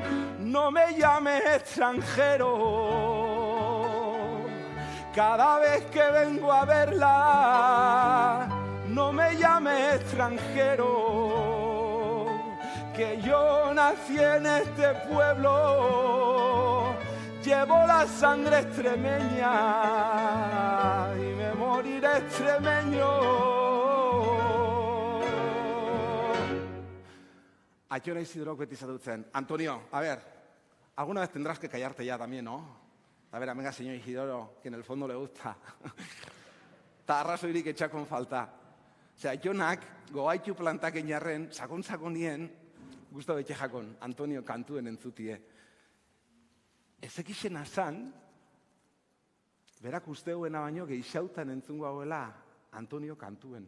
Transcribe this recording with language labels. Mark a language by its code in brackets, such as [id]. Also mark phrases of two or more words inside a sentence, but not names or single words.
[es] No me llames extranjero, cada vez que vengo a verla. No me llames extranjero, que yo nací en este pueblo. Llevo la sangre extremeña y me moriré extremeño. [eu] Aiona Isidrok beti zadutzen. [es] Antonio, a ver, alguna vez tendrás que callarte ya también, ¿no? A ver, amiga, señor Isidoro, que en el fondo le gusta. [eu] Ta arrazoirik etxakon falta. Osea, Aionak gogaitu plantaken jarren, sakon-sakonien, guztu betxe jakon, Antonio kantuen entzutie. Ezekixen azan, berak usteuena baino geixautan entzungo hauela Antonio kantuen.